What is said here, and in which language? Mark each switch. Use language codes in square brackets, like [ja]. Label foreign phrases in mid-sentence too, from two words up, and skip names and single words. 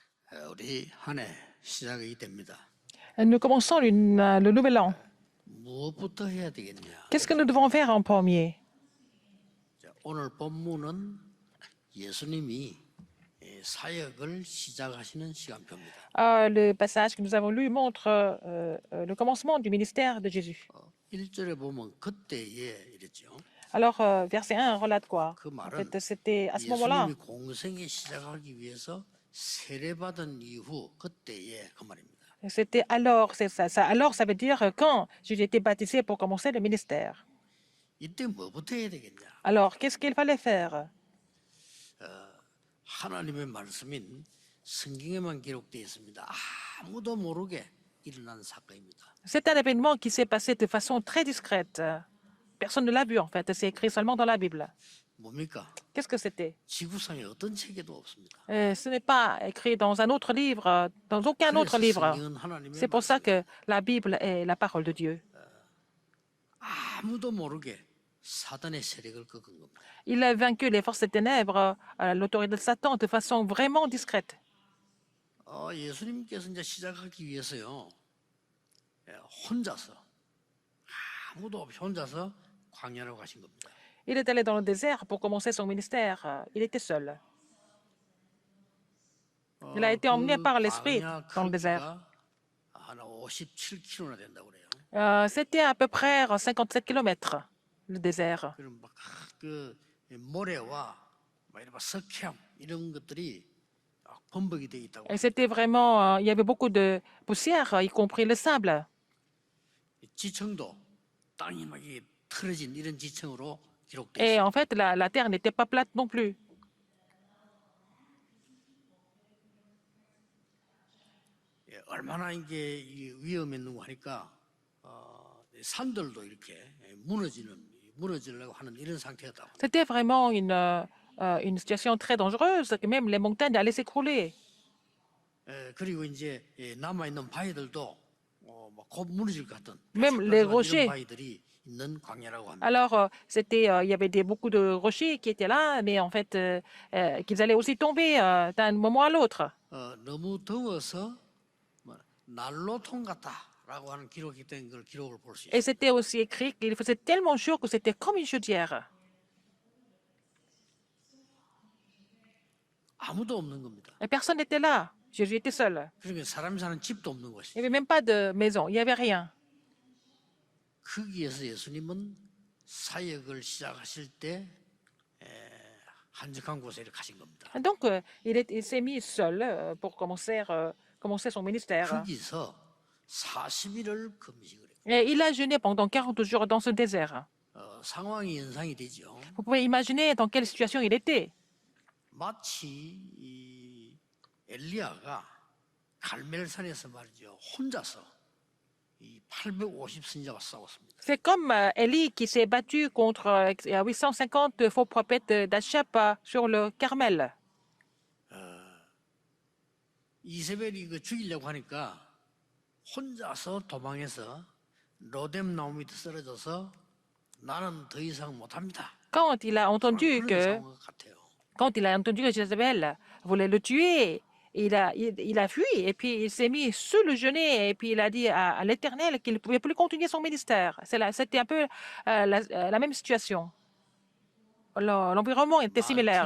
[ko] 우리 한 해 시작이 됩니다. [fr] Nous commençons le nouvel an. [ko] 무엇부터 해야 되겠냐? [fr] Qu'est-ce que nous devons faire en premier? [ko] 자, 오늘 본문은 예수님이 사역을 시작하시는 시간표입니다. [fr] Le passage que nous avons lu montre le commencement du ministère de Jésus. [ko] 1절에 보면 그때에 이랬죠. [fr] Alors, verset 1 relate quoi? [ko] 그 [fr] En [ko] 말은 [fr] fait, c'était à ce moment-là. [ko] 예수님이 공생에 시작하기 위해서 세례받은 이후 그때에 그 말입니다. [fr] C'était alors, c'est ça, alors, ça veut dire quand Jésus était baptisé pour commencer le ministère. [ko] 이때 뭐부터 해야 되겠냐? [fr] Alors, qu'est-ce qu'il fallait faire? [ko] 하나님의 말씀인 성경에만 기록되어 있습니다. 아무도 모르게 일어난 사건입니다. [fr] C'est un événement qui s'est passé de façon très discrète. Personne ne l'a vu, en fait. C'est écrit seulement dans la Bible. [ko] 뭡니까? [fr] Qu'est-ce que c'était? [ko] 지구상에 어떤 책에도 없습니다. [fr] Ce n'est pas écrit dans un autre livre, dans aucun autre [ko] 그래서 [fr] livre. [ko] 성경은 하나님의 [fr] C'est pour ça [ko] 말씀. [fr] que la Bible est la parole de Dieu. [ko] 아무도 모르게 사단의 세력을 꺾은 겁니다. [fr] Il a vaincu les forces des ténèbres, l'autorité de Satan, de façon vraiment discrète. [ko] 예수님께서 이제 시작하기 위해서요, 혼자서 아무도 없이 혼자서 광야로 가신 겁니다. [fr] Il est allé dans le désert pour commencer son ministère. Il était seul. Il a été emmené par l'Esprit dans le désert. [ko] 한 57km나 된다고 그래요. [fr] C'était à peu près 57 kilomètres, le désert. [ko] 그럼 막그 모래와 막 이런 석향 이런 것들이 범벅이 돼 있다고. [fr] Et c'était vraiment, il y avait beaucoup de poussière, y compris le sable. [ko] 지층도 땅이 막 이게 틀어진 이런 지층으로 기록돼 [fr] Et [ko] 있어요. [fr] en fait, la terre n'était pas plate non plus. [ko] 얼마나 이게 위험했는고 하니까 산들도 이렇게 무너지려고 하는 이런 상태였다고. [fr] C'était vraiment une situation très dangereuse, que même les montagnes allaient s'écrouler. [ko] 그리고 이제 남아 있는 바위들도 곧 무너질 것 같은 [fr] Même les [ko] 바삭바삭한 [fr] rochers. [ko] 이런 바위들이 있는 광야라고 합니다. [fr] Alors, il y avait beaucoup de rochers qui étaient là, mais en fait, qu'ils allaient aussi tomber d'un moment à l'autre. [ko] 너무 더워서 난로통 같다라고 하는 기록이 된 걸 기록을 볼 수 [fr] Et [ko] 있어요. [fr] c'était aussi écrit qu'il faisait tellement chaud que c'était comme une chaudière. [ko] 아무도 없는 겁니다. [fr] Et personne n'était là. Jésus était seul. [ko] 그러니까 사람이 사는 집도 없는 [fr] Il n'y [ko] 것이죠. [fr] avait même pas de maison, il n'y avait rien. [ko] 거기에서 예수님은 사역을 시작하실 때 한적한 곳에 가신 겁니다. [fr] Et donc, il s'est mis seul pour commencer son ministère. [ko] 거기서 40일을 금식을 해요. [fr] Et il a jeûné pendant 40 jours dans ce désert. [ko] 상황이 연상이 되죠. [fr] Vous pouvez imaginer dans quelle situation il était. [ko] 마치 이 엘리야가 갈멜산에서 말이죠. 혼자서 이 850 선지자와 싸웠습니다. [fr] C'est comme Élie qui s'est battu contre 850 faux prophètes d'Achab sur le Carmel. [ko] 이세벨이 그 죽이려고 하니까 혼자서 도망해서 로뎀 나무 밑에 쓰러져서 나는 더 이상 못합니다. [fr] Quand il a entendu [ko] 그런 [fr] que, [ko] 상황 같아요. [fr] quand il a entendu que Jézabel voulait le tuer, il a fui et puis il s'est mis sous le genet et puis il a dit à l'Éternel qu'il ne pouvait plus continuer son ministère. C'était un peu la même situation. L'environnement était similaire.